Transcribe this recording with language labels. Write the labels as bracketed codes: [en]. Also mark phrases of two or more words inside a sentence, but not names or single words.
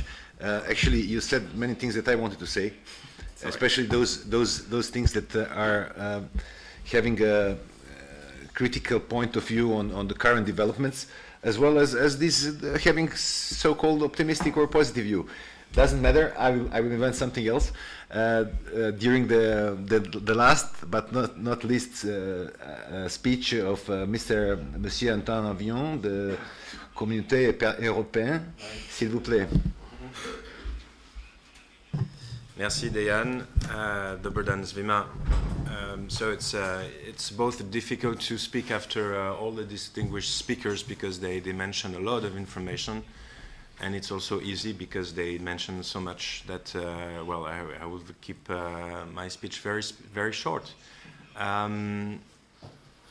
[en] Actually, you said many things that I wanted to say, especially those things that are having a critical point of view on the current developments, as well as this having so-called optimistic or positive view. Doesn't matter. I will invent something else. During the last but not least speech of Monsieur Antoine Avignon, the [fr] Communauté européenne, s'il vous plaît. Merci, Dejan. [sr] Dobar dan svima. [en] So it's both difficult to speak after all the distinguished speakers because they mention a lot of information, and it's also easy because they mention so much that well, I will keep my speech very short.